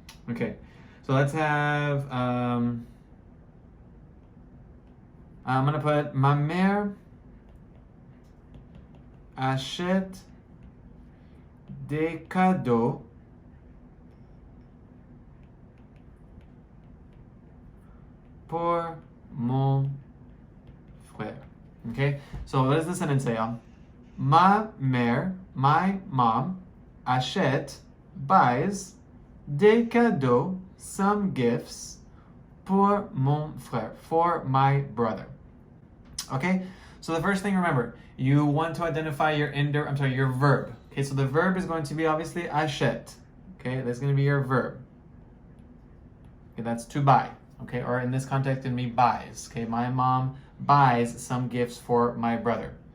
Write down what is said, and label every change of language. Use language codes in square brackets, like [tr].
[en] Okay, so let's have, I'm gonna put [fr] ma mère achète des cadeaux pour mon frère. [en] Okay, so what does the sentence say, y'all? [fr] Ma mère, [en] my mom, achète, buys, [fr] des cadeaux, [en] some gifts, [fr] pour mon frère, [en] for my brother. Okay, so the first thing, remember, you want to identify your your verb. Okay, so the verb is going to be obviously achète. Okay, that's going to be your verb. Okay, that's to buy. Okay, or in this context, it means buys. Okay, my mom buys some gifts for my brother.